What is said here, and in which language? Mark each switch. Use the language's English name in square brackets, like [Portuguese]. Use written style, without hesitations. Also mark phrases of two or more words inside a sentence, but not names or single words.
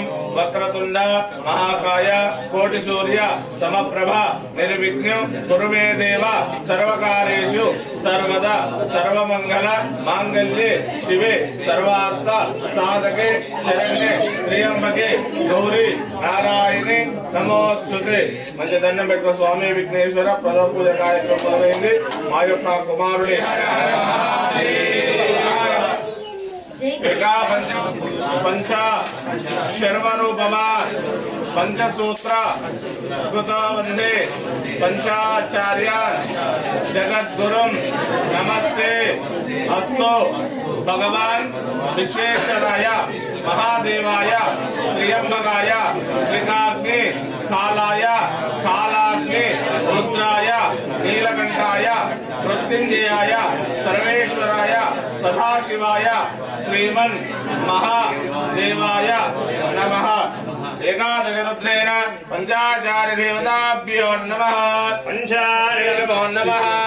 [Sanskrit] वक्रतुंड महाकाय कोटि सूर्य समप्रभ निर्विघ्नं कुरु मे देव सर्वकार्येषु सर्वदा सर्वमंगल मांगल्ये शिवे सर्वार्थ साधके शरण्ये त्र्यंबके गौरी नारायणे नमोस्तुते [Telugu] మంచి దండం పెట్టుకో స్వామి విఘ్నేశ్వర ప్రథమ పూజ కార్యక్రమం మొదలైంది మా యొక్క కుమారుని [Sanskrit] पंच शर्वरूपमा पंचसूत्र कृत वंदे पंचाचार्य जगद्गुरुं नमस्ते अस्तु भगवान विश्वेश्वराय महादेवाय त्र्यंबकाय त्रिकाग्नि कालाय कालाग्नि रुद्राय नीलकंठाय मृत्युंजयाय सर्वेश्वराय सदाशिवाय श्रीमन् महादेवाय नमः एकादशरुद्रेण पंचाचार्य देवताभ्यो नमः पंचाचार्य नमो नमः